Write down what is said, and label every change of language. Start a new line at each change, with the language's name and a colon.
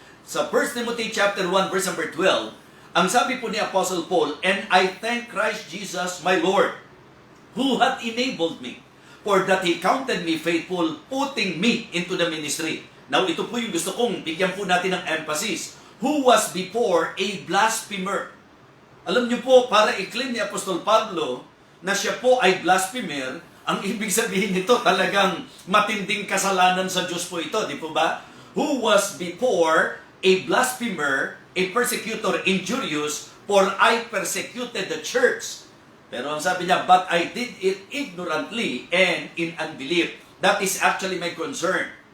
Filipino: Sa 1 Timothy chapter 1 verse number 12, ang sabi po ni
English: Apostle Paul, "And I thank Christ Jesus my Lord, who hath enabled me, for that He counted me faithful, putting me into the ministry."
Filipino: Now, ito po yung gusto kong bigyan po natin ng emphasis.
English: Who was before a blasphemer.
Filipino: Alam niyo po, para i-claim ni Apostol Pablo na siya po ay blasphemer, ang ibig sabihin nito talagang matinding kasalanan sa Diyos po ito, di po ba?
English: Who was before a blasphemer, a persecutor, injurious, for I persecuted the church.
Filipino: Pero ang sabi niya,
English: but I did it ignorantly and in unbelief. That is actually my concern.